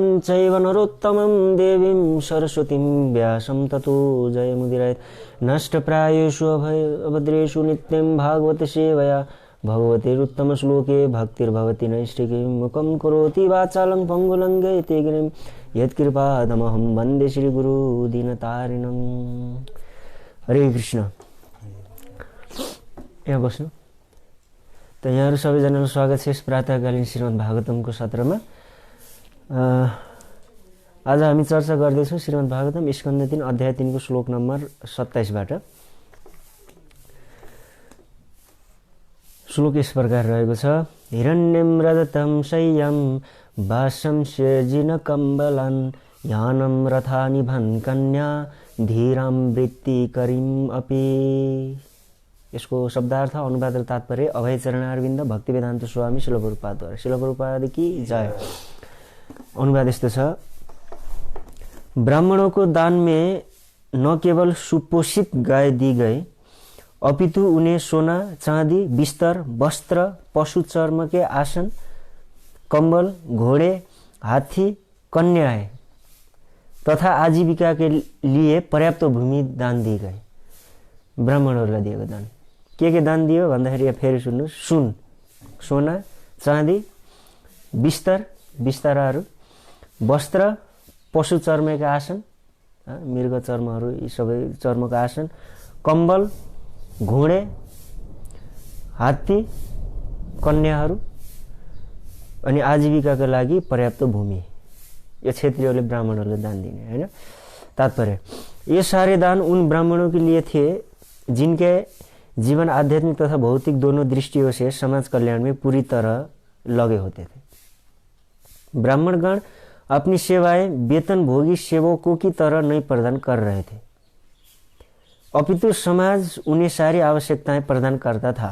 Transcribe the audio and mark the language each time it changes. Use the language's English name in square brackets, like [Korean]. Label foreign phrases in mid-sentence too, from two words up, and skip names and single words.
[Sanskrit] चैव नरोत्तमं देवीं सरस्वतीं व्यासं ततो जयमुदीरयेत् नष्टप्रायेषु अभद्रेषु नित्यं भागवत सेवया भगवतेरुत्तमश्लोके भक्तिर्भवति नैष्टिकीं मुखं करोति वाचालं पङ्गुलङ्घयते गिरिं यत्कृपादमहं वन्दे श्रीगुरु दीनतारिणम्। हरे कृष्ण। [Nepali] यहाँ बस्नु। त यहाँहरु सबैजनालाई स्वागत छ यस प्रातःकालीन श्रीमद् भागवतमको सत्रमा। आज हामी चर्चा गर्दैछौँ श्रीमद् भागवतम स्कन्द 3 अध्याय 3 को श्लोक नम्बर 27 बाट। श्लोक यस प्रकार रहेको छ। [Sanskrit] हिरण्यं रजतं शय्यं वासं स्यजिन कम्बलं यानं रथानि भन् कन्या धीरां वृत्तिकरीम् अपि। [Nepali] यसको शब्दार्थ अनुवाद र तात्पर्य अभयचरणारविन्द भक्तिवेदान्त स्वामी श्रील प्रभुपादद्वारा श्रील प्रभुपाद [Hindi] की जय। [Nepali] अनुवाद यस्तो छ। [Hindi] ब्राह्मणों को दान में न केवल सुपोषित गाय दी गई अपितु उन्हें सोना चांदी बिस्तर वस्त्र पशु चर्म के आसन कंबल घोड़े हाथी कन्याएं तथा आजीविका के लिए पर्याप्त भूमि दान दी गई। [Nepali] ब्राह्मणहरूलाई दिएको दान के दान दियो भन्दाखेरि यहाँ फेरि सुन्नुहोस्। सुन सोना चाँदी बिस्तर बिस्ताराहरू वस्त्र पशु चर्मका आसन मृग चर्महरू यी सबै चर्मका आसन कम्बल घोडे हात्ती कन्याहरू अनि आजीविकाका लागि पर्याप्त भूमि यो क्षेत्रीहरूले ब्राह्मणहरूले दान दिने हैन। [Hindi] तात्पर्य ये सारे दान उन ब्राह्मणों के लिए थे जिनके जीवन आध्यात्मिक तथा भौतिक दोनों दृष्टियों से समाज कल्याण में पूरी तरह लगे होते थे। ब्राह्मणगण अपनी सेवाएं वेतन भोगी सेवकों की तरह नहीं प्रदान कर रहे थे अपितु समाज उन्हें सारी आवश्यकताएं प्रदान करता था।